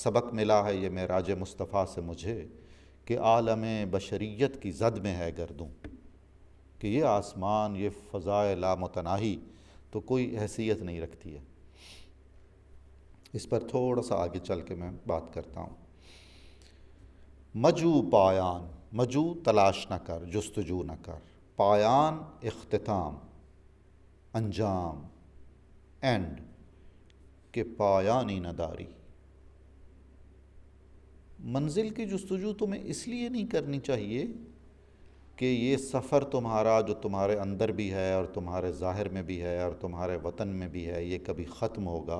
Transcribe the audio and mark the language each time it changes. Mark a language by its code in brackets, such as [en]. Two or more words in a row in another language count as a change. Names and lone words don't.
[ur] سبق ملا ہے یہ معراج مصطفیٰ سے مجھے کہ عالم بشریت کی زد میں ہے گردوں، کہ یہ آسمان، یہ فضائے لامتناہی تو کوئی حیثیت نہیں رکھتی ہے. اس پر تھوڑا سا آگے چل کے میں بات کرتا ہوں. [fa] مجو پایان، مجو [ur] تلاش نہ کر، جستجو نہ کر، پایان اختتام، انجام، اینڈ، [fa] کہ پایانی نہ داری. [ur] منزل کی جستجو تمہیں اس لیے نہیں کرنی چاہیے کہ یہ سفر تمہارا جو تمہارے اندر بھی ہے اور تمہارے ظاہر میں بھی ہے اور تمہارے وطن میں بھی ہے یہ کبھی ختم ہوگا.